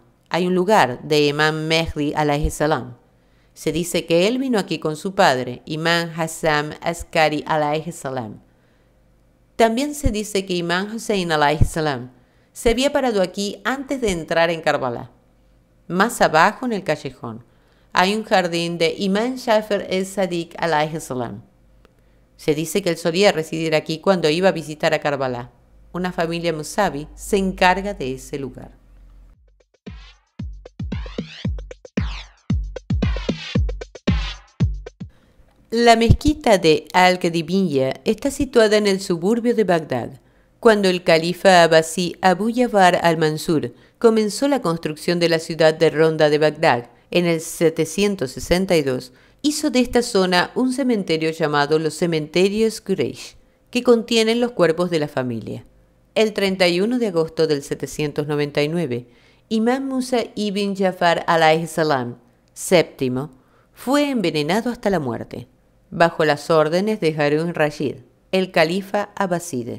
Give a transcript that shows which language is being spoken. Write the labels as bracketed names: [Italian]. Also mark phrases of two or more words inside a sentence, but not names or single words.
[Spanish] Hay un lugar de Imam Mehdi [Arabic] عليه السلام. [Spanish] Se dice que él vino aquí con su padre, Imam Hassan Askari [Arabic] عليه السلام. [Spanish] También se dice que Imam Hussein [Arabic] عليه السلام [Spanish] se había parado aquí antes de entrar en Karbala. Más abajo en el callejón hay un jardín de Imam Jafar el-Sadiq [Arabic] عليه السلام. [Spanish] Se dice que él solía residir aquí cuando iba a visitar a Karbala. Una familia Musavi se encarga de ese lugar. La mezquita de Al-Qadimiyya está situada en el suburbio de Bagdad. Cuando el califa abasí Abu Ja'far al-Mansur comenzó la construcción de la ciudad de Ronda de Bagdad en el 762, hizo de esta zona un cementerio llamado los cementerios Quraysh, que contienen los cuerpos de la familia. El 31 de agosto del 799, Imam Musa ibn Ja'far [Arabic] عليه السلام, [Spanish] séptimo, fue envenenado hasta la muerte, bajo las órdenes de Harun Rashid, el califa abaside.